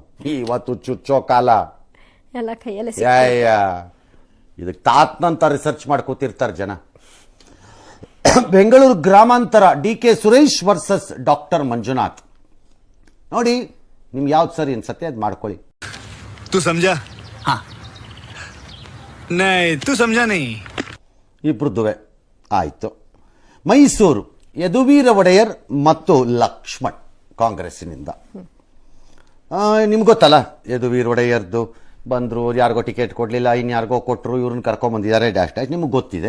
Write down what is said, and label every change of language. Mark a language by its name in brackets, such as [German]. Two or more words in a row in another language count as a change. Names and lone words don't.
[Kannada] ಇವತ್ತು ಚುಚ್ಚೋ ಕಾಲ ಎಲ್ಲ ಕೈಯಲ್ಲಿ ಇದಕ್ಕೆ ತಾತ್ನಂತ ರಿಸರ್ಚ್ ಮಾಡ್ಕೋತಿರ್ತಾರೆ ಜನ. ಬೆಂಗಳೂರು ಗ್ರಾಮಾಂತರ DK ಸುರೇಶ್ ವರ್ಸಸ್ ಡಾಕ್ಟರ್ ಮಂಜುನಾಥ್. ನೋಡಿ ನಿಮ್ಗೆ ಯಾವ್ದು ಸರಿ ಅನ್ಸತ್ತೆ ಅದು ಮಾಡ್ಕೊಳ್ಳಿ. [Hindi] तू समझा? हाँ नहीं तू समझा नहीं. [Kannada] ಇಬ್ರದ್ದುವೆ ಆಯಿತು. ಮೈಸೂರು ಯದುವೀರ ಒಡೆಯರ್ ಮತ್ತು ಲಕ್ಷ್ಮಣ್ ಕಾಂಗ್ರೆಸ್ಸಿನಿಂದ. ನಿಮ್ಗೆ ಗೊತ್ತಲ್ಲ ಯದುವೀರ ಒಡೆಯರ್ದು ಬಂದರು, ಯಾರಿಗೋ ಟಿಕೆಟ್ ಕೊಡಲಿಲ್ಲ, ಇನ್ಯಾರಿಗೋ ಕೊಟ್ಟರು, ಇವ್ರನ್ನ ಕರ್ಕೊಂಬಂದಿದ್ದಾರೆ, [English] dash dash [Kannada] ನಿಮ್ಗೆ ಗೊತ್ತಿದೆ.